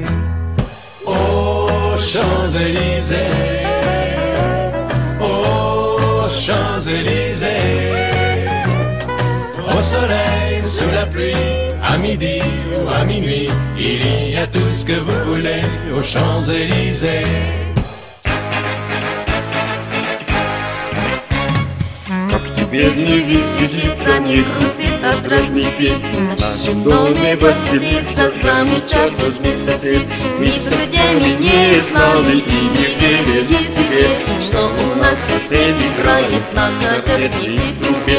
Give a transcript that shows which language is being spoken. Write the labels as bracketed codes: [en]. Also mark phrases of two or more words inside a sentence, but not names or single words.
[fr] Aux Champs-Élysées, aux Champs-Élysées, au soleil, sous la pluie, à midi ou à minuit, il y a tout ce que vous voulez aux Champs-Élysées. [ru] Как тебе не веселиться, не грустит от разных бед. В нашем доме поселился замечательный сосед. Мы соседями не знали и не верили себе, что у нас сосед играет на катерной трубе.